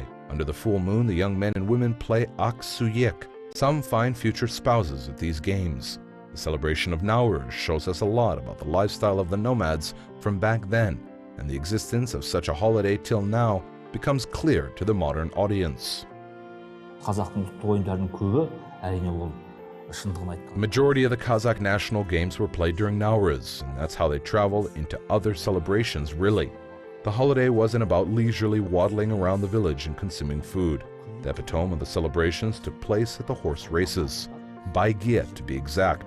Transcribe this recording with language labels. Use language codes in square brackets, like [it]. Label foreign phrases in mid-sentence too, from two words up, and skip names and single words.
[en] Under the full moon, the young men and women play aksuyek. Some find future spouses at these games. The celebration of Nauryz shows us a lot about the lifestyle of the nomads from back then, and the existence of such a holiday till now becomes clear to the modern audience. [kk] Қазақтың ұлттық ойындарының көбі әрине ол шындығын айтқан. [en] The majority of the Kazakh national games were played during Nauryz, and that's how they traveled into other celebrations, really. The holiday wasn't about leisurely waddling around the village and consuming food. The epitome of the celebrations took place at the horse races, Baygye to be exact.